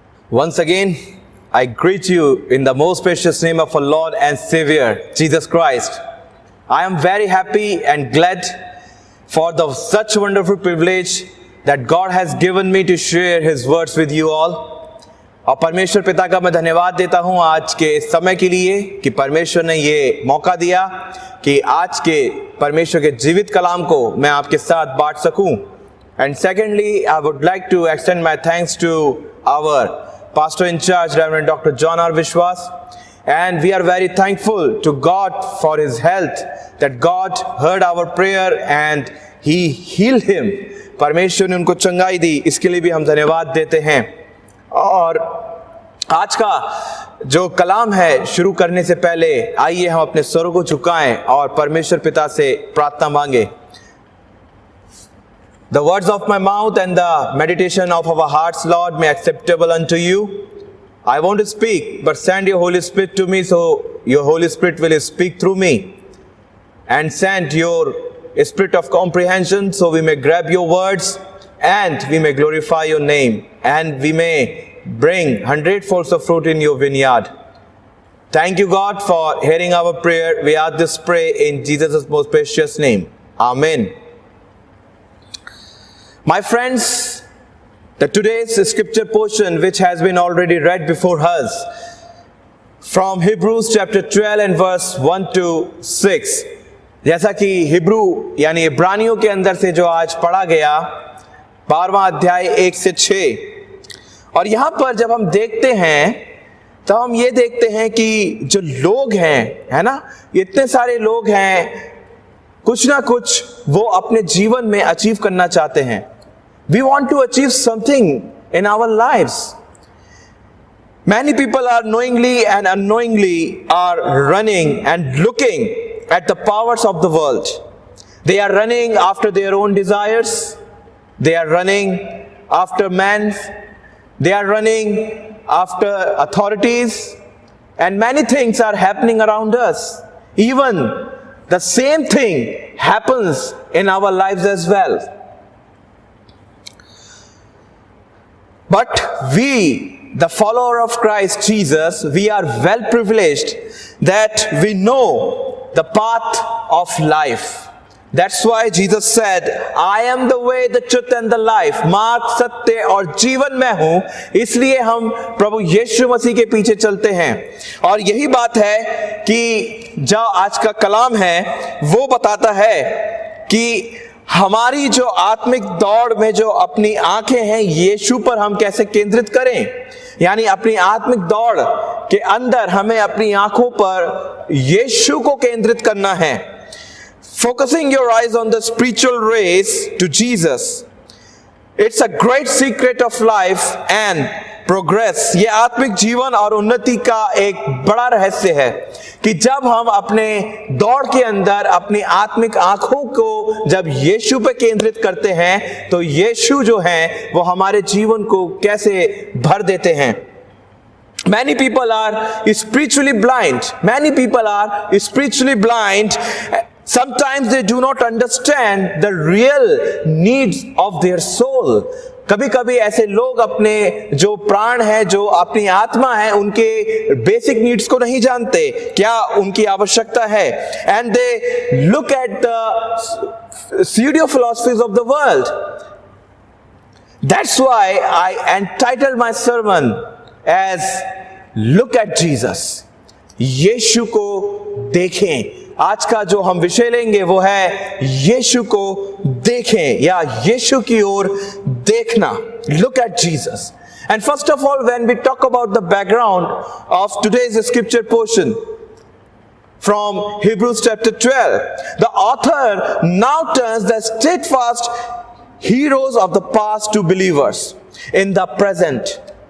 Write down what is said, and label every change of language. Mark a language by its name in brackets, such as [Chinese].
[English] Once again, I greet you in the most precious name of our Lord and Savior, Jesus Christ. I am very happy and glad for the such wonderful privilege that God has given me to share His words with you all. [Hindi] और परमेश्वर पिता का मैं धन्यवाद देता हूँ आज के समय के लिए कि परमेश्वर ने ये मौका दिया कि आज के परमेश्वर के जीवित कलाम को मैं आपके साथ बांट सकूं. [English] And secondly, I would like to extend my thanks to our Pastor in charge, Reverend Dr. John R. Vishwas. And we are very thankful to God for his health, that God heard our prayer and He healed him. [Hindi] परमेश्वर ने उनको चंगाई दी, इसके लिए भी हम धन्यवाद देते हैं. और आज का जो कलाम है शुरू करने से पहले आइए हम अपने स्वरों को झुकाएं और परमेश्वर पिता से प्रार्थना मांगे. [English] The words of my mouth and the meditation of our hearts, Lord, may acceptable unto you. I want to speak, but send your Holy Spirit to me, so your Holy Spirit will speak through me. And send your spirit of comprehension, so we may grab your words and we may glorify your name, and we may bring 100-fold of fruit in your vineyard. Thank you, God, for hearing our prayer. We ask this pray in Jesus' most precious name. Amen. My friends, the today's scripture portion which has been already read before us from Hebrews chapter 12 and verse 1 to 6, [Hindi] जैसा कि Hebrew यानी इब्रानियों के अंदर से जो आज पढ़ा गया 12वां अध्याय 1 से 6, और यहाँ पर जब हम देखते हैं तो हम ये देखते हैं कि जो लोग हैं, है ना, इतने सारे लोग हैं, कुछ ना कुछ वो अपने जीवन में अचीव करना चाहते हैं. [English] We want to achieve something in our lives. Many people are knowingly and unknowingly are running and looking at the powers of the world. They are running after their own desires. They are running after men. They are running after authorities. And many things are happening around us. Even the same thing happens in our lives as well. But we, the follower of Christ Jesus, we are well privileged that we know the path of life. That's why Jesus said, I am the way, the truth and the life. [Hindi] मार्ग, सत्य और जीवन मैं हूं, इसलिए हम प्रभु यीशु मसीह के पीछे चलते हैं. और यही बात है कि जो आज का कलाम है वो बताता है कि हमारी जो आत्मिक दौड़ में जो अपनी आंखें हैं यीशु पर हम कैसे केंद्रित करें. यानी अपनी आत्मिक दौड़ के अंदर हमें अपनी आंखों पर यीशु को केंद्रित करना है. [English] Focusing your eyes on the spiritual race to Jesus. It's a great secret of life and progress. [Hindi] ये आत्मिक जीवन और उन्नति का एक बड़ा रहस्य है कि जब हम अपने दौड़ के अंदर अपनी आत्मिक आंखों को जब यीशु पे केंद्रित करते हैं तो यीशु जो हैं वो हमारे जीवन को कैसे भर देते हैं. [English] Many people are spiritually blind. Many people are spiritually blind. Sometimes they do not understand the real needs of their soul. [Hindi] कभी कभी ऐसे लोग अपने जो प्राण है, जो अपनी आत्मा है, उनके बेसिक नीड्स को नहीं जानते, क्या उनकी आवश्यकता है. [English] And they look at the pseudo philosophies of the world. That's why I entitled my sermon as Look at Jesus. [Hindi] यीशु को देखें. आज का जो हम विषय लेंगे वो है यीशु को देखें या यीशु की ओर देखना. [English] Look at Jesus. And first of all, when we talk about the background of today's scripture portion from Hebrews chapter 12, the author now turns the steadfast heroes of the past to believers in the present.